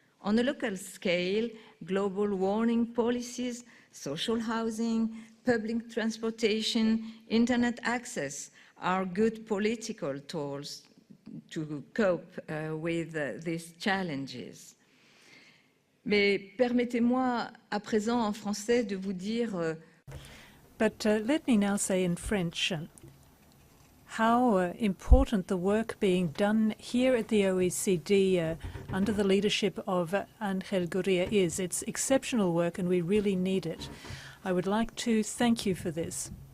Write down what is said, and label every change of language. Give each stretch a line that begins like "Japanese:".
English: On a local scale, global warming policies, social housing, public transportation, internet access are good political tools to cope with these challenges.
French: Mais permettez-moi à présent en français de vous dire
English: But let me now say in French how important the work being done here at the OECD under the leadership of Ángel Gurría is. It's exceptional work and we really need it. I would like to thank you for this.